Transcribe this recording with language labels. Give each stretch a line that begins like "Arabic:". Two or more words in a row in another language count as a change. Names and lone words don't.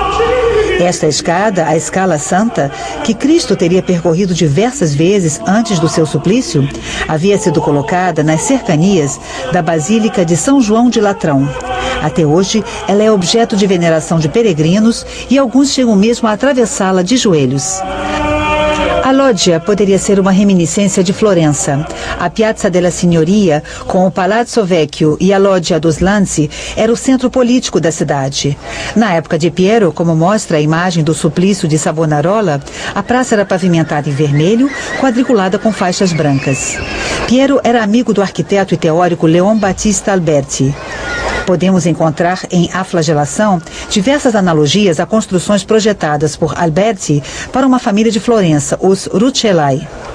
Portuguese: Esta escada, a Scala Santa, que Cristo teria percorrido diversas vezes antes do seu suplício, havia sido colocada nas cercanias da Basílica de São João de Latrão. Até hoje, ela é objeto de veneração de peregrinos e alguns chegam mesmo a atravessá-la de joelhos. A Loggia poderia ser uma reminiscência de Florença. A Piazza della Signoria, com o Palazzo Vecchio e a Loggia dos Lanzi, era o centro político da cidade. Na época de Piero, como mostra a imagem do suplício de Savonarola, a praça era pavimentada em vermelho, quadriculada com faixas brancas. Piero era amigo do arquiteto e teórico Leon Battista Alberti. Podemos encontrar em A Flagelação diversas analogias a construções projetadas por Alberti para uma família de Florença, os Rucellai.